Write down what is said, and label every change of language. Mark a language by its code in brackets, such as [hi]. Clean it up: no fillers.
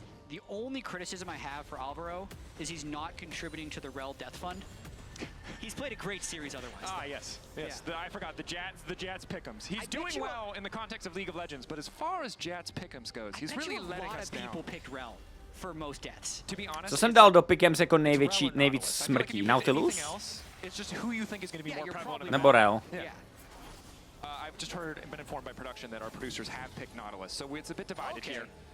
[en] The only criticism I have for Alvaro is he's not contributing to the Rel Death Fund. He's played a great series otherwise. Ah, yes. Yes. I forgot the Jats pick'ems. He's doing well in the context of League of Legends, but as far as Jats pick'ems goes, he's really letting us down. People picked Rel for most deaths. To be honest, [cs] Co jsem dal do Pickems jako nejvíc smrtí? Nautilus? [en] It's just who you think is going to be more prevalent. [cs] Nebo Rel? [en] Yeah. I've just heard and been informed by production that our producers have picked Nautilus, so it's a bit divided here.